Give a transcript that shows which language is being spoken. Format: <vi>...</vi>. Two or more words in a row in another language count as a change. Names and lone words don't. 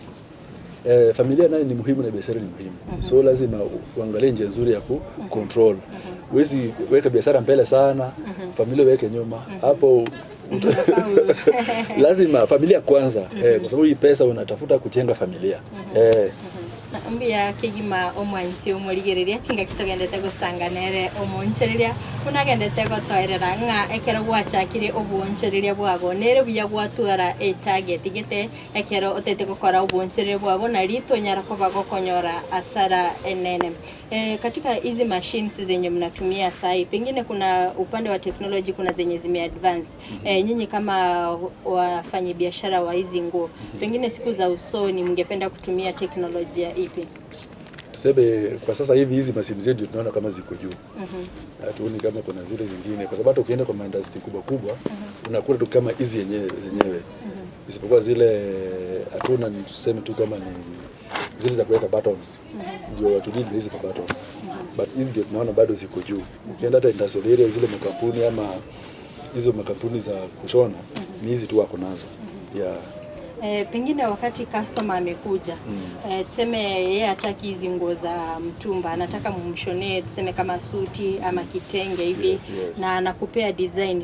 <sw>Familia nayo ni muhimu na biashara ni muhimu. So lazima uangalie njia nzuri ya control. Huwezi weka biashara mbele sana, familia weke nyuma. Hapo lazima familia kwanza. Kwa sababu hii pesa unatafuta kujenga familia.</sw> <guz>Mbia kigima omwanchi omurigereria chinga kitogendete gusanganere omonchereria unagendete gotoerera nga ekero gwachakire obwonchereria bwago nere buya gwatwara target gite ekero otete gukora obwonchereria bwago na ritonyara kobago konyora asara enene.</guz> <sw>Katika hizi machines zenye mnatumia sai, pengine kuna upande wa technology kuna zenye zime advance. Nyinyi kama wafanyi biashara wa hizi nguo, pengine siku za usoni mngependa kutumia teknolojia ipi? Tuseme kwa sasa hivi hizi machines zetu tunaona kama ziko juu. Hatuoni kama kuna zile zingine, kwa sababu hata ukienda kwa industry kubwa unakuta tu kama hizi zenyewe. Isipokuwa zile hatuna, tuseme tu kama ni zile za kuweka buttons. Ndio watu dili hizi kwa buttons. But hizi ndio tunaona bado ziko juu. Ukienda hata industrial area zile makampuni ama hizo makampuni za kushona ni hizi tu wako nazo. Pengine wakati customer amekuja, tuseme yeye hataki hizi nguo za mtumba, anataka mumshonee tuseme kama suti ama kitenge hivi, na anakupea design.</sw>